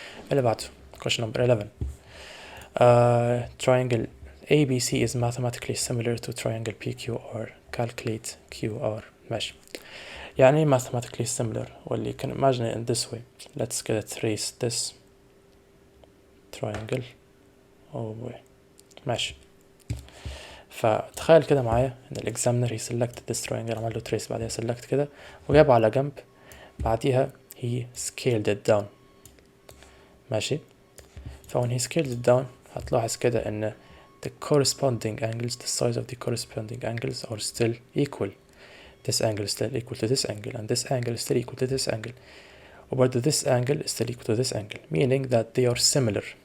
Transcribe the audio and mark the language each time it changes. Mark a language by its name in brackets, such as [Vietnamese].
[Arabic] اللي بعده [English] question number 11. Triangle ABC is mathematically similar to triangle PQR. Calculate QR. ماشي. يعني mathematically similar. Well, you can imagine it in this way. Let's get a trace this triangle. Oh boy. ماشي. [Arabic] فتخيل كده معايا ان الاكزامنر [English] he selected this triangle, [Arabic] عمل له trace بعدها select كده وجابه على جنب, بعديها [English] he scaled it down. [Arabic] ماشي. [English] when he scaled it down [Arabic] هتلاحظ كده ان [English] the corresponding angles, the size of the corresponding angles are still equal. This angle is still equal to this angle and this angle is still equal to this angle, وبرضه this angle is still equal to this angle, meaning that they are similar.